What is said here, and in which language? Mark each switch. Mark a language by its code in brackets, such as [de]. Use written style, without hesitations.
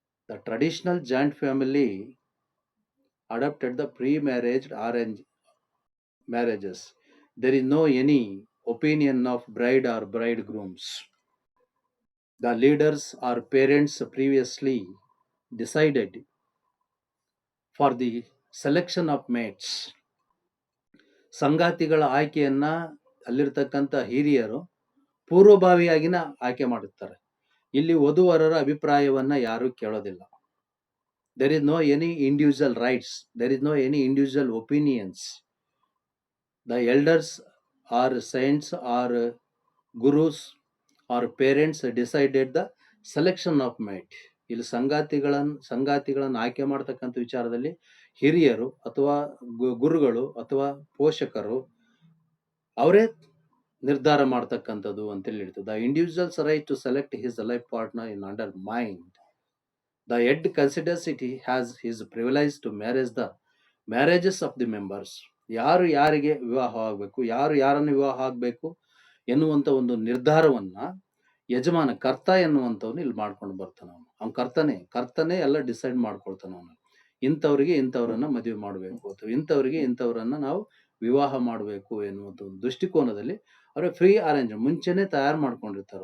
[en] The traditional joint family adopted the pre-marriage arranged marriages. There is no any opinion of bride or bridegrooms. The leaders or parents previously decided for the selection of mates. [kn] ಸಂಗಾತಿಗಳ ಆಯ್ಕೆಯನ್ನ ಅಲ್ಲಿರ್ತಕ್ಕಂಥ ಹಿರಿಯರು ಪೂರ್ವಭಾವಿಯಾಗಿನ ಆಯ್ಕೆ ಮಾಡುತ್ತಾರೆ. ಇಲ್ಲಿ ವಧುವರರ ಅಭಿಪ್ರಾಯವನ್ನ ಯಾರು ಕೇಳೋದಿಲ್ಲ. [en] There is no any individual rights. There is no any individual opinions. The elders or saints or gurus or parents decided the selection of mate. [kn] ಇಲ್ಲಿ ಸಂಗಾತಿಗಳನ್ನು ಆಯ್ಕೆ ಮಾಡತಕ್ಕಂಥ ವಿಚಾರದಲ್ಲಿ ಹಿರಿಯರು ಅಥವಾ ಗುರುಗಳು ಅಥವಾ ಪೋಷಕರು ಅವರೇ ನಿರ್ಧಾರ ಮಾಡ್ತಕ್ಕಂಥದ್ದು ಅಂತೇಳಿ ಹೇಳ್ತದೆ. [en] The individuals right to select his life partner in under mind. The head considers it has his privilege to manage the marriages of the members. [kn] ಯಾರು ಯಾರಿಗೆ ವಿವಾಹ ಆಗಬೇಕು, ಯಾರು ಯಾರನ್ನು ವಿವಾಹ ಆಗಬೇಕು ಎನ್ನುವಂಥ ಒಂದು ನಿರ್ಧಾರವನ್ನ ಯಜಮಾನ ಕರ್ತ ಎನ್ನುವಂಥವ್ನು ಇಲ್ಲಿ ಮಾಡ್ಕೊಂಡು ಬರ್ತಾನೆ. ಅವ್ನು ಕರ್ತನೇ ಎಲ್ಲ ಡಿಸೈಡ್ ಮಾಡ್ಕೊಳ್ತಾನೆ. ಅವನು ಇಂಥವ್ರಿಗೆ ಇಂಥವ್ರನ್ನ ಮದುವೆ ಮಾಡಬೇಕು ಅಥವಾ ಇಂಥವ್ರಿಗೆ ಇಂಥವ್ರನ್ನ ನಾವು ವಿವಾಹ ಮಾಡಬೇಕು ಎನ್ನುವಂಥ ಒಂದು ದೃಷ್ಟಿಕೋನದಲ್ಲಿ ಅವ್ರಿಗೆ ಫ್ರೀ ಅರೇಂಜ್ ಮುಂಚೆನೆ ತಯಾರು ಮಾಡ್ಕೊಂಡಿರ್ತಾರೆ.